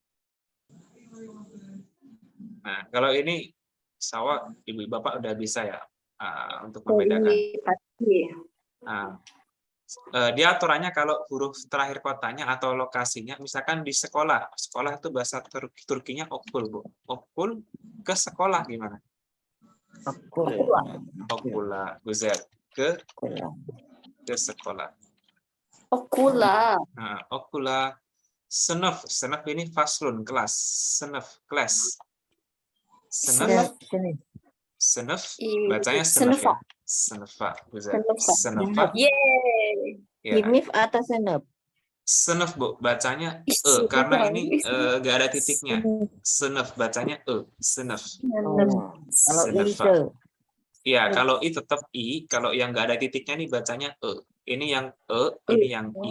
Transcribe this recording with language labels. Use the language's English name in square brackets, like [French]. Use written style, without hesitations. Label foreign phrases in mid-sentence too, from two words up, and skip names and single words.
[Indonesian] Nah, kalau ini sawah ibu bapak udah bisa ya untuk membedakan. Nah, dia aturannya kalau huruf terakhir kotanya atau lokasinya, misalkan di sekolah. Sekolah itu bahasa Turkinya okul, Bu. Okul ke sekolah gimana? [Turkish] Okula, Guzer. [Indonesian] Ke sekolah. Okula. Nah, [Turkish] okula Senef. [Indonesian] Senef ini faslun, kelas. Senef, kelas. Senef. Senef. Sini. Senef. I- Bacanya senef ya. Senefa. Senefa. Bisa. Senefa. Senefa. Yeay. Ya. Himif atau senep? Senef, Bu. Bacanya Ih, karena senefa. ini gak ada titiknya. Senef. Bacanya senef. Oh. Kalau Senefa. ise. Ya, kalau i tetap i. Kalau yang nggak ada titiknya nih bacanya Ini yang ini yang i.